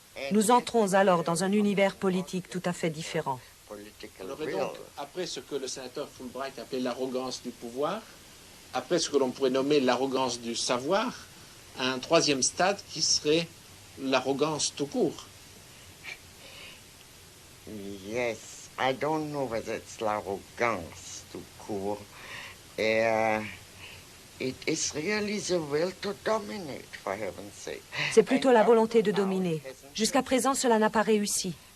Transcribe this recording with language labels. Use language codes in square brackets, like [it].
[fr] Nous entrons alors dans un univers politique tout à fait différent. Alors, et donc, après ce que le sénateur Fulbright appelait l'arrogance du pouvoir, après ce que l'on pourrait nommer l'arrogance du savoir, un troisième stade qui serait l'arrogance tout court. [en] Yes, I don't know whether it's [fr] l'arrogance tout court. [en] It is really the will to dominate, for heaven's sake. [fr] C'est plutôt la volonté de dominer. Jusqu'à présent, cela n'a pas réussi.